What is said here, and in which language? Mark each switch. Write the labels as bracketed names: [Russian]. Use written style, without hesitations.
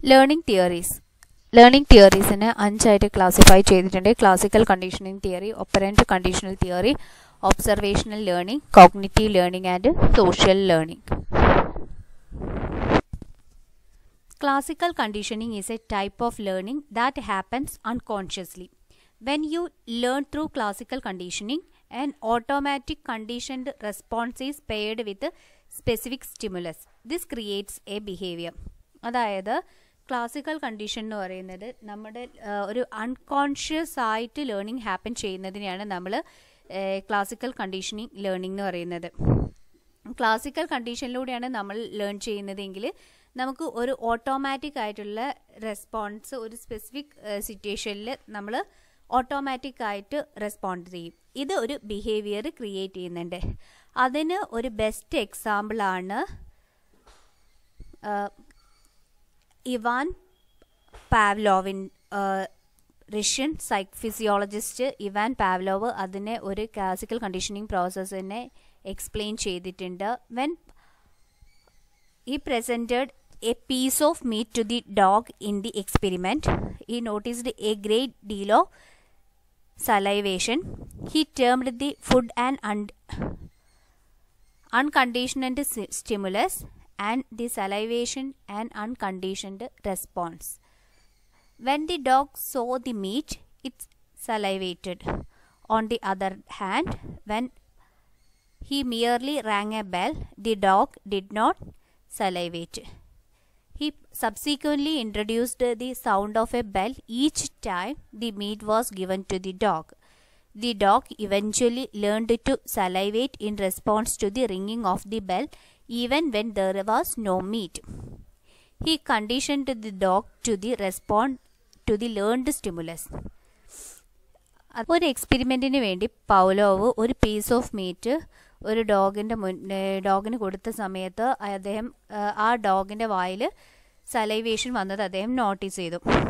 [Malayalam] Learning തിയറീസിനെ 5ആയിട്ട് classify ചെയ്തിട്ടുണ്ട്. [English] Classical conditioning theory, operant conditional theory, observational learning, cognitive learning and social learning. Classical conditioning is a type of learning that happens unconsciously. When you learn through classical conditioning, an automatic conditioned response is paired with a specific stimulus. This creates a behavior. [Malayalam] അതായത് classical condition എന്ന് പറയുന്നത് നമ്മുടെ ഒരു unconscious ആയിട്ട് learning happen ചെയ്യുന്നതിനെയാണ് നമ്മൾ classical conditioning learning എന്ന് പറയുന്നത്. Classical കണ്ടീഷനിലൂടെയാണ് നമ്മൾ ലേൺ ചെയ്യുന്നതെങ്കിൽ നമുക്ക് ഒരു ഓട്ടോമാറ്റിക് ആയിട്ടുള്ള റെസ്പോൺസ് ഒരു സ്പെസിഫിക് സിറ്റുവേഷനിൽ നമ്മൾ ഓട്ടോമാറ്റിക് ആയിട്ട് റെസ്പോണ്ട് ചെയ്യും. ഇത് ഒരു ബിഹേവിയർ ക്രിയേറ്റ് ചെയ്യുന്നുണ്ട്. അതിന് ഒരു ബെസ്റ്റ് എക്സാമ്പിളാണ് Ivan പാവ്ലോവിൻ, Russian physiologist Ivan Pavlov അതിനെ ഒരു ക്ലാസിക്കൽ കണ്ടീഷനിങ് പ്രോസസ്സിനെ എക്സ്പ്ലെയിൻ ചെയ്തിട്ടുണ്ട്. [English] When he presented a piece of meat to the dog in the experiment, he noticed a great deal of salivation. He termed the food an unconditioned stimulus and the salivation an unconditioned response. When the dog saw the meat, it salivated. On the other hand, when he merely rang a bell, the dog did not salivate. He subsequently introduced the sound of a bell each time the meat was given to the dog. The dog eventually learned to salivate in response to the ringing of the bell even when there was no meat. He conditioned the dog to respond to the learned stimulus. [Malayalam] ഒരു എക്സ്പെരിമെൻറ്റിന് വേണ്ടി പൗലോവ് ഒരു piece of meet ഒരു ഡോഗിന് കൊടുത്ത സമയത്ത് അദ്ദേഹം ആ ഡോഗിൻ്റെ വായിൽ salivation വന്നത് അദ്ദേഹം നോട്ടീസ് ചെയ്തു.